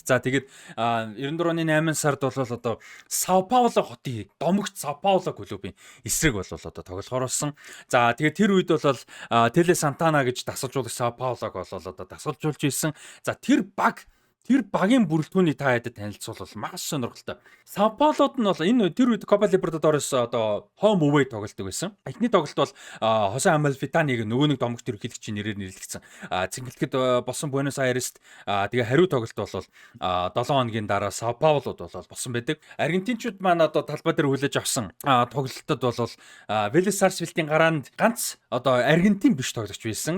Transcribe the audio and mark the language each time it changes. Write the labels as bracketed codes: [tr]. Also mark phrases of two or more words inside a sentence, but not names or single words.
[mn] За тэгээд 94 оны 8 сард бол одоо Sao Paulo хотын домогт Sao Paulo клубын эсрэг бол одоо тоглохоор болсон. За тэгээд тэр үед бол Tele Santana гэж дасгалжуулагч Sao Paulo-г бол одоо дасгалжуулж ирсэн. За тэр багийн бүрэлдэхүүний та хэдэд танилцуулбал маш сонирхолтой. Sao Paulo-д нь бол энэ тэр үед Copa Libertadores одоо [en] home away [mn] тоглолдог байсан. Эхний тоглолт бол Jose Amalfitani-г нөгөө нэг домогт ерөнхийлөгчийн нэрээр нэрлэгдсэн. Цэнгэлтгэд болсон Buenos Aires-д тэгээ хариу тоглолт бол 7 хоногийн дараа Sao Paulo-д бол болсон байдаг. Аргентинчууд маань одоо талбай дээр хүлээж авсан тоглолтод бол Vélez Sarsfield-ийн гараанд ганц одоо Аргентин биш тоглогч байсан.